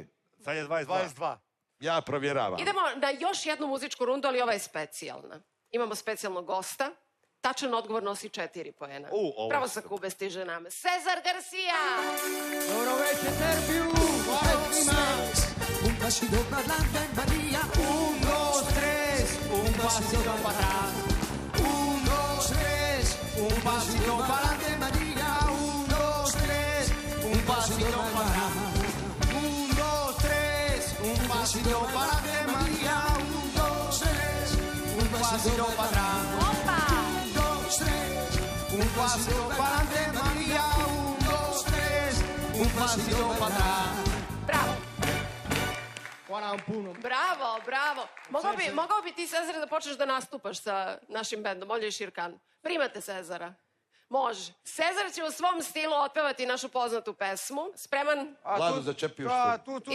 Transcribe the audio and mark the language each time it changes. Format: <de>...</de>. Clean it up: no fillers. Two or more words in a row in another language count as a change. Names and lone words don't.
<sr>Sad je 22. Ja provjeravam. Idemo na još jednu muzičku rundu, ali ova je specijalna. Imamo specijalnog gosta. Tačan odgovor nosi 4 poena. Pravo sa Kube stiže nam Cezar Garcia. Dobro večer, Terpiju. Hvala svima.</sr> <es>Un pasito parlante en María. 1, 2, 3. Un pasito para atrás. 1, 2, 3. Un pasito para adelante, María. 1, 2, 3. Un pasito para atrás. 1, 2, 3. Un pasito para adelante, María. 1, 2, 3. Un pasito para atrás. Opa! 1, 2, 3. Un pasito para adelante, María. 1, 2, 3. Un pasito para atrás.</es> <sr>Bravo. Hvala vam puno. Bravo, bravo. Mogao bi ti, Cezare, da počneš da nastupaš sa našim bendom, Olja i Širkan. Primate Cezara. Može. Cezar će u svom stilu otpevati našu poznatu pesmu. Spreman? Vlado, začepi još tu.</sr>